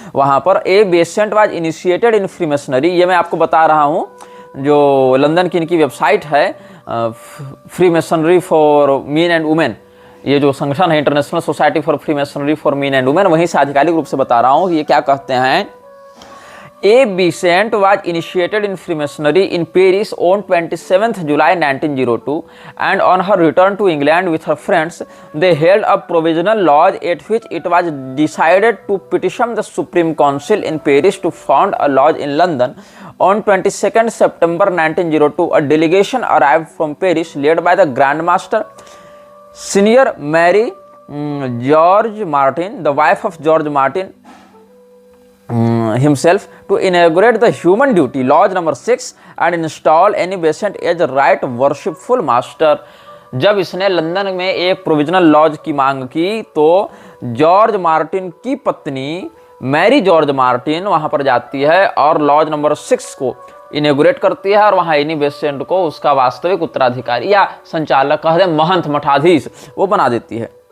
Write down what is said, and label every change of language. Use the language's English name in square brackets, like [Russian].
[Hindi] वहाँ पर [English] A Besant was initiated in freemasonry, [Hindi] ये मैं आपको बता रहा हूँ, जो लंदन की इनकी वेबसाइट है, freemasonry for main and women, ये जो संगठन है international society for freemasonry for main and women, वहीं से आधिकारिक रूप से बता रहा हूँ। ये क्या कहते हैं? [English] A Besant was initiated in Freemasonry in Paris on 27th July 1902, and on her return to England with her friends, they held a provisional lodge at which it was decided to petition the Supreme Council in Paris to found a lodge in London. On 22nd September 1902, a delegation arrived from Paris led by the Grand Master, Senior Mary George Martin, the wife of George Martin himself, to inaugurate the Human Duty Lodge number 6 and install Annie Besant as right worshipful master. [Hindi] जब इसने London में एक provisional laws की मांग की तो George Martin की पत्नी मैरी जॉर्ज मार्टिन वहां पर जाती है और लॉज नंबर 6 को इनेगुरेट करती है और वहां एनी बेसेंट को उसका वास्तविक उत्तराधिकारी या संचालक, कह दें महंत, मठाधीश, वो बना देती है।